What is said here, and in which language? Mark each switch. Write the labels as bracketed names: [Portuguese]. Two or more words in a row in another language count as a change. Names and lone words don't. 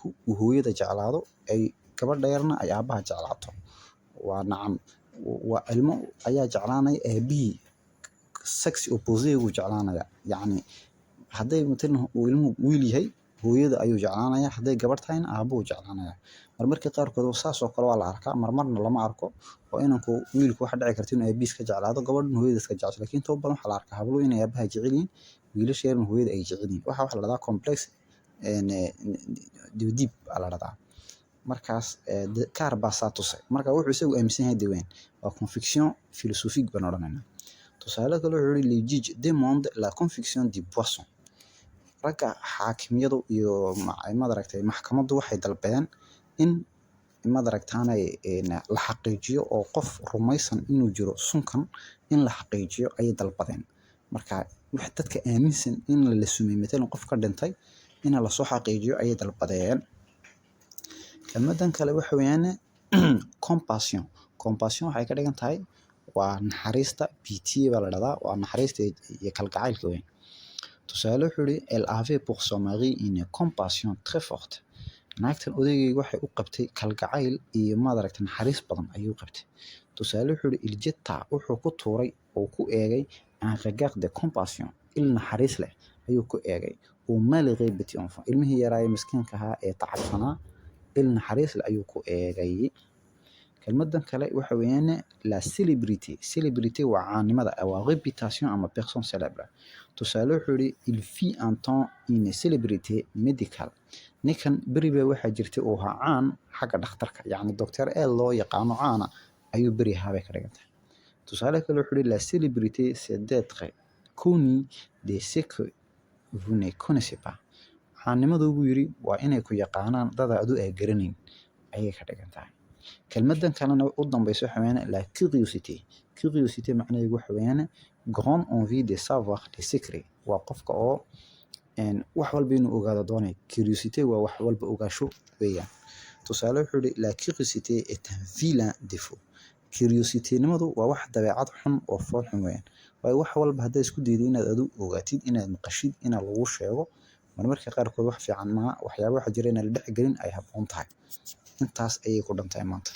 [Somali] uu hooyada jeclaado ay gabadha yarna ay aabaha jeclaato waa nacam waa ilmo ayaa jeclaanaya aabihii [English] sex opposite [Somali] uu jeclaanaya yacni hadday matalan uu ilmuhu wiil yahay hooyada ayuu jeclaanaya hadday gabar tahayna aabuhu jeclaanaya marmarka qaarkood saas oo kale waa la arkaa marmarna lama arko oo inanku wiilku waxa dhici karta inuu aabihiis ka jeclaado gabadhuna hooyadiis ka jecesho laakiin inta badan waxaa la arkaa habluhu inay aabaha jecel yihiin wiilasha yarna hooyada ay jecel yihiin waxa la dhahdaa complex dib la dhahdaa markaas kaar baa saa tusay marka wuxuu isagu aaminsan yahay daween waa [French] conviction philosophique [Somali] baan odhanaynaa tusaale kale wuxuu yiri [French] les juges demandent la conviction du poisson [Somali] ragga xaakimiyadu iyo madaragtay maxkamaddu waxay dalbadeen in madaragtaanay la xaqiijiyo oo qof rumaysan inuu jiro sunkan in la xaqiijiyo ay dalbadeen marka wax dadka aaminsan in la sumay matalan qof ka dhintay in la soo xaqiijiyo ay dalbadeen kelmadan kale waxa weeyaan compassion waxay ka dhigan tahay waa naxariista pitié baa la dhahdaa waa naxariista iyo kalgacaylka weyn tusaale wuxuu yiri [French] elle avait pour son mari une compassion très forte [Somali] naagtan odaygayga waxay u qabtay kalgacayl iyo madaragtay naxariis badan ayuu qabtay tusaale wuxuu yiri il jetta wuxuu ku tuuray oo ku eegay [French] un regard de compassion il [Somali] naxariis leh ayuu ku eegay oo [French] malgré petit enfant [Somali] ilmihii yaraay miskiinka ahaa ee tacabsanaa il naxariis leh ayuu ku eegay kelmadan kale waxa weeyaan [French] la célébrité [Somali] waa caanimada waa réputation ama [French] personne célèbre [Somali] tusaale wuxuu yiri [French] il fit un temps une célébrité médicale [Somali] ninkan beriba waxa jirtay oo ha caan xagga dhakhtarka yacni doctor ee loo yaqaano caana ayuu beri habay ka dhigantay tusaale kale wuxuu yiri [French] la célébrité c'est d'être connu de ce que vous ne connaissez pas [Somali] caanimadu buu yiri waa inay ku yaqaanaan dad aad u garanayn ayay ka dhigantahay kelmadan kalena u dambayso waxa weeyaan [French] la curiosité [Somali] macnaheedu waxa weeyaan [French] grande envie de savoir des secrets [Somali] waa qofka oo wax walba inuu ogaado doonay curiosité waa wax walba ogaasho weeyaan tusaale wuxuu yiri [French] la curiosité est un vilain défaut [Somali] curiosité nimadu waa wax dabeecad xun oo fool xun weeyaan way wax walba haday isku daydo inaad adu ogaatid inaad maqashid inaad lagu sheego marmarka qaarkood wax fiican ma waxyaabo waxa jira in la dhex galin ay habboon tahay intaas ayay ku dhantahay maanta